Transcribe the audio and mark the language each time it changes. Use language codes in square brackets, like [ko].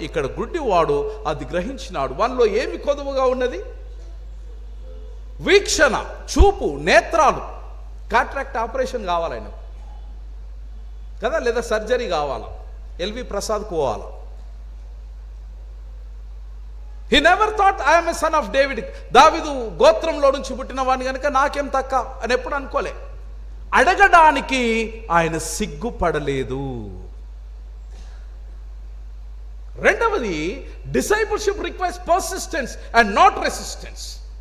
[te] ఇక్కడ గుడ్డివాడు అది గ్రహించినాడు. వానిలో ఏమి కొదువగా ఉన్నది? వీక్షణ, చూపు, నేత్రాలు. కాట్రాక్ట్ ఆపరేషన్ కావాలి ఆయనకు కదా, లేదా సర్జరీ కావాలా, ఎల్వి ప్రసాద్కు పోవాలా. [en] He never thought I am a son of David. [te] దావీదు గోత్రంలో నుంచి పుట్టిన వాడిని కనుక నాకేం తక్క అని ఎప్పుడు అనుకోలే. అడగడానికి ఆయన సిగ్గుపడలేదు. రెండవది, [en] Discipleship requires persistence and not resistance.